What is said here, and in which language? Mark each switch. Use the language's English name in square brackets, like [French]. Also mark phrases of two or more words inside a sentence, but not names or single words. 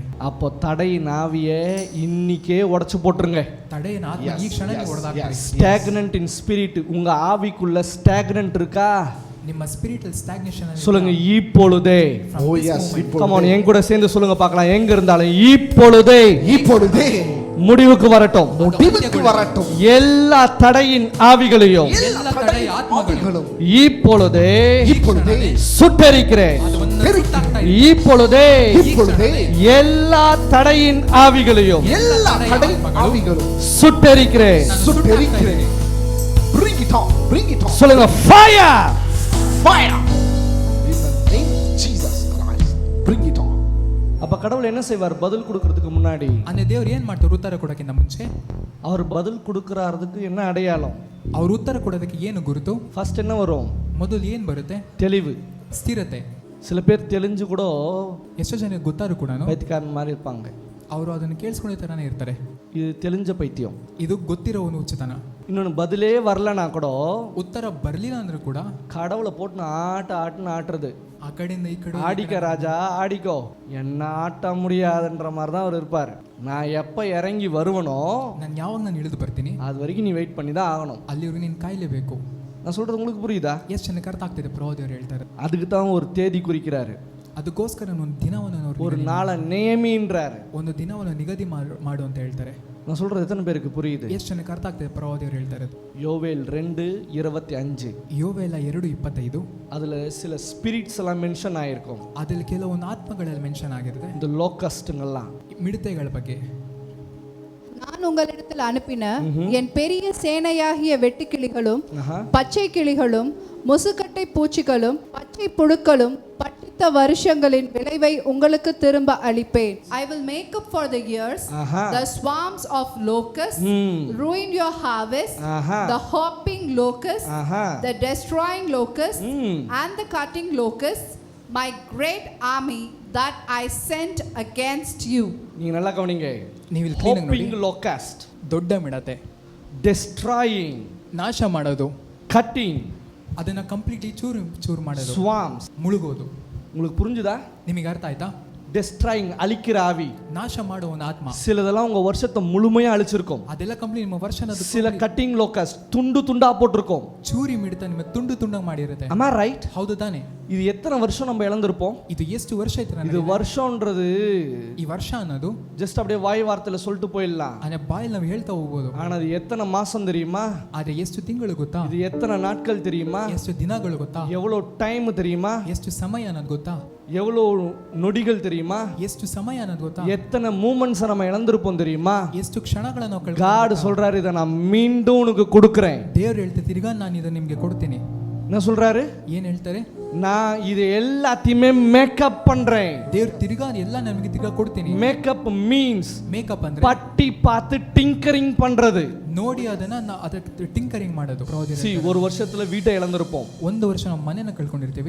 [Tamil] அப்போ தடையின் ஆவியை இன்னைக்கே உடைச்சு போட்டுருங்க. [Kannada] ತಡೆಯ ಆತ್ಮ ಈ ಕ್ಷಣಕ್ಕೆ ಹೊಡೆದಾಕ್ತಾರೆ. [English] stagnant in spirit, [Tamil] உங்க ஆவிக்குள்ள ஸ்டாக்னன்ட் இருக்கா? [English] ನಿಮ್ಮ spiritual stagnation [Tamil] சொல்லுங்க, இப்பொழுதே. [English] come on, [Tamil] என் கூட சேர்ந்து சொல்லுங்க பார்க்கலாம். எங்க இருந்தாலும் இப்பொழுதே முடிவுக்கு வரட்டும். எல்லா தடையின் ஆவிகளையும் [Kannada] ಎಲ್ಲ ತಡೆಯ ಆತ್ಮಗಳು [Tamil] இப்பொழுதே சுட்டெரிக்கிறேன். இப்பொழுதே எல்லா தடையின் ஆவிகளையும் சுட்டெரிக்கிறேன். சொல்லுங்க, ஃபயர். அப்ப கடவுள் என்ன செய்வார்? பதில் கொடுக்கிறதுக்கு முன்னாடி [Kannada] ಅಂದ್ರೆ ದೇವರು ಏನ್ ಮಾಡ್ತಾರೆ? ಉತ್ತರ ಕೊಡಕ್ಕಿಂತ ಮುಂಚೆ [Tamil] அவர் பதில் கொடுக்கறதுக்கு என்ன அடையாளம்? [Kannada] ಅವ್ರು ಉತ್ತರ ಕೊಡೋದಕ್ಕೆ ಏನು ಗುರುತು? [Tamil] ஃபர்ஸ்ட் என்ன வரும்? [Kannada] ಮೊದಲು ಏನು ಬರುತ್ತೆ? [Tamil] தெளிவு. [Kannada] ಸ್ಥಿರತೆ. [Tamil] சில பேர் தெளிஞ்சு கூட [Kannada] ಎಷ್ಟೋ ಜನಕ್ಕೆ ಗೊತ್ತಾದ್ರು ಕೂಡ [Tamil] பைத்தியக்காரன் மாதிரி இருப்பாங்க. [Kannada] ಅವರು ಅದನ್ನು ಕೇಳಿಸ್ಕೊಳ್ಳೋ ಥರನೇ ಇರ್ತಾರೆ. [Tamil] இது தெளிஞ்ச பைத்தியம். [Kannada] ಇದು ಗೊತ್ತಿರೋವನು ಹುಚ್ಚುತನ. [Tamil] இன்னொன்று பதிலே வரலனா கூட [Kannada] ಉತ್ತರ ಬರಲಿಲ್ಲ ಅಂದ್ರೂ ಕೂಡ [Tamil] கடவுளை போட்டு ஆட்டுன்னு ஆட்டுறது. [Kannada] ಆ ಕಡೆಯಿಂದ ಈ ಕಡೆ [Tamil] ஆடிக்க ராஜா ஆடிக்கோ, என்ன ஆட்ட முடியாதுன்ற மாதிரி தான் அவர் இருப்பார். நான் எப்போ இறங்கி வருவனோ [Kannada] ನಾನು ಯಾವಾಗ ನಾನು ಇಳಿದು ಬರ್ತೀನಿ [Tamil] அது வரைக்கும் நீ வெயிட் பண்ணி தான் ஆகணும். [Kannada] ಅಲ್ಲಿವರೆಗೂ ನೀನು ಕಾಯಲೇಬೇಕು. [Tamil] நான் சொல்றது உங்களுக்கு புரியுதா? [Kannada] ಎಷ್ಟು ಜನಕ್ಕೆ ಅರ್ಥ ಆಗ್ತಿದೆ ಪ್ರವಾದಿಯವರು ಹೇಳ್ತಾರೆ. [Tamil] அதுக்கு தான் ஒரு தேதி குறிக்கிறாரு, [Kannada] ಅದಕ್ಕೋಸ್ಕರ ಒಂದು ದಿನವನ್ನು [Tamil] ஒரு நாளை நேமின்றாரு. [Kannada] ಒಂದು ದಿನವನ್ನು ನಿಗದಿ ಮಾಡು ಅಂತ ಹೇಳ್ತಾರೆ. [Tamil] நான் சொல்றது எத்தனை பேருக்கு புரியுது? [Kannada] ಎಷ್ಟು ಜನಕ್ಕೆ ಅರ್ಥ ಆಗ್ತಿದೆ ಪ್ರವಾದಿಯವರು ಹೇಳ್ತಾರೆ? [Tamil] யோவேல் 2:25 [Kannada] ಯೋವೇಲ 2:25 [Tamil] அதுல சில ஸ்பிரிட்ஸ் எல்லாம் மென்ஷன் ஆயிருக்கும். [Kannada] ಅದ್ರಲ್ಲಿ ಕೆಲವೊಂದು ಆತ್ಮಗಳಲ್ಲಿ ಮೆನ್ಷನ್ ಆಗಿರುತ್ತೆ, [Tamil] இந்த லோக்கஸ்ட்டுங்கெல்லாம். [Kannada] ಮಿಡತೆಗಳ ಬಗ್ಗೆ. [Tamil] நான் உங்களிடத்தில் அனுப்பின என் பெரிய சேனையாகிய வெட்டுக்கிளிகளும் பச்சை கிளிகளும் முசுக்கட்டை பூச்சிகளும் பச்சை புழுக்களும் பட்டித்த வருஷங்களின் விளைவை உங்களுக்கு திரும்ப அளிப்பேன். [English] I will make up for the years the swarms of locusts ruin your harvest, the hopping locusts, the destroying locusts and the cutting locusts, my great army that I sent against you. [Tamil] நீங்க நல்லா கவனிங்க. [Kannada] ನೀವು ಇಲ್ಲಿ ಕ್ಲೀನ್ ಆಗಿ ನೋಡಿ. [English] hopping locust, [Kannada] ದೊಡ್ಡ ಮಿಡತೆ, [English] destroying, [Kannada] ನಾಶ ಮಾಡೋದು, [English] cutting, [Kannada] ಅದನ್ನ ಕಂಪ್ಲೀಟ್ಲಿ ಚೂರು ಮಾಡೋದು, [English] swarms. [Kannada] ಮುಳುಗೋದು. [Tamil] உங்களுக்கு புரிஞ்சுதா? [Kannada] ನಿಮಗೆ ಅರ್ಥ ಆಯ್ತಾ? [English] destroying, [Tamil] அழிக்கிற ஆவி. [Kannada] ನಾಶ ಮಾಡುವ ಒಂದು ಆತ್ಮ. [Tamil] சிலதெல்லாம் உங்க வருஷத்தை முழுமையா அழிச்சிருக்கும். [Kannada] ಅದೆಲ್ಲ ಕಂಪ್ಲೀಟ್ ನಿಮ್ಮ ವರ್ಷನ [Tamil] சில கட்டிங் லோக்கஸ் துண்டு துண்டா போட்டிருக்கோம். [Kannada] ಚೂರಿ ಮಿಡತ ನಿಮ್ಮ ತುಂಡು ತುಂಡಾಗಿ ಮಾಡಿರುತ್ತೆ. [English] am I right? [Kannada] ಹೌದು ತಾನೆ? [Tamil] இது எத்தனை வருஷம் நம்ம இழந்திருப்போம்? [Kannada] ಇದು ಎಷ್ಟು ವರ್ಷ ಆಯ್ತು? [Tamil] இது வருஷம்ன்றது [Kannada] ಈ ವರ್ಷ ಅನ್ನೋದು [Tamil] ஜஸ்ட் அப்படியே வாய் வார்த்தையில சொல்லிட்டு போயிடலாம். [Kannada] ಅಂದ್ರೆ ಬಾಯಲ್ಲಿ ನಾವು ಹೇಳ್ತಾ ಹೋಗ್ಬೋದು. [Tamil] ஆனா அது எத்தனை மாசம் தெரியுமா? [Kannada] ಆದ್ರೆ ಎಷ್ಟು ತಿಂಗಳು ಗೊತ್ತಾ? [Tamil] இது எத்தனை நாட்கள் தெரியுமா? [Kannada] ಎಷ್ಟು ದಿನಗಳು ಗೊತ್ತಾ? [Tamil] எவ்வளவு டைம் தெரியுமா? [Kannada] ಎಷ್ಟು ಸಮಯ ಅನ್ನೋದು ಗೊತ್ತಾ? [Tamil] எவ்வளவு நொடிகள் தெரியுமா? [Kannada] ಎಷ್ಟು ಸಮಯ ಅನ್ನೋದು ಗೊತ್ತಾ? [Tamil] எத்தனை மூமெண்ட்ஸ் நம்ம இழந்திருப்போம் தெரியுமா? [Kannada] ಎಷ್ಟು ಕ್ಷಣಗಳನ್ನು ನಾವು [Tamil] God சொல்றாரு, இதை நான் மீண்டும் உனக்கு கொடுக்கிறேன். [Kannada] ದೇವರು ಹೇಳ್ತಾರೆ, ತಿರ್ಗಾ ನಾನು ಇದನ್ನ ನಿಮಗೆ ಕೊಡ್ತೀನಿ. [Tamil] என்ன சொல்றாரு? [Kannada] ಏನ್ ಹೇಳ್ತಾರೆ? [Tamil] நான் இது எல்லாத்தையுமே மேக்கப் பண்றேன். [Kannada] ದೇವ್ರು ತಿರ್ಗಾ ಎಲ್ಲ ನಮಗೆ ತಿರ್ಗಾ ಕೊಡ್ತೀನಿ. [English] makeup means [Kannada] ಮೇಕಪ್ ಅಂದ್ರೆ [Tamil] பட்டி பார்த்து டிங்கரிங் பண்றது. [Kannada] ನೋಡಿ ಅದನ್ನ ಅದಕ್ಕೆ ಟಿಂಕರಿಂಗ್ ಮಾಡೋದು. [Tamil] ஒரு வருஷத்துல வீட்டை இழந்திருப்போம், [Kannada] ಒಂದು ವರ್ಷ ನಾವು ಮನೆಯನ್ನ ಕಳ್ಕೊಂಡಿರ್ತೀವಿ,